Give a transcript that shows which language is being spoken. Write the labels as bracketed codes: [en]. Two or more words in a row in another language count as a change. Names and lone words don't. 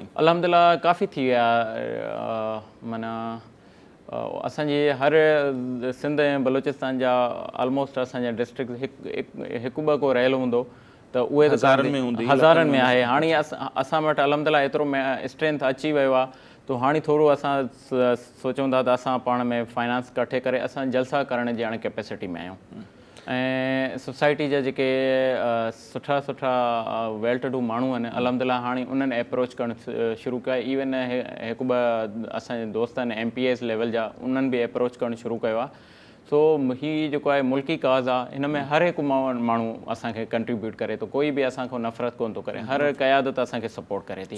[sd] अल्हम्दुलिल्लाह काफ़ी थी विया, माना असांजी हर सिंध ऐं बलूचिस्तान जा ऑलमोस्ट असांजा डिस्ट्रिक्ट हिकु ॿ को रहियल हूंदो, त उहे हज़ारनि में आहे। हाणे असां वटि अल्हम्दुलिल्लाह एतिरो स्ट्रेंथ अची वियो आहे, तो हाणे थोरो असां सोचूं था त असां पाण में फाइनेंस कठे करे असां जलसा करण जी हाणे कैपेसिटी में आहियूं। ऐं सोसाइटी जा जेके सुठा सुठा [en] well to do [sd] माण्हू आहिनि, अल्हम्दुलिल्लाह हाणे उन्हनि अप्रोच करणु शुरू कया। इवन हिकु ॿ असांजे दोस्त आहिनि [en] MPS level [sd] जा, उन्हनि बि अप्रोच करणु शुरू कयो आहे। सो हीअ जेको आहे मुल्की काज़ आहे, हिन में हर हिकु माण्हू असांखे कंट्रीब्यूट करे थो, कोई बि असांखां नफ़रत कोन थो करे, हर क़यादत असांखे सपोर्ट करे थी।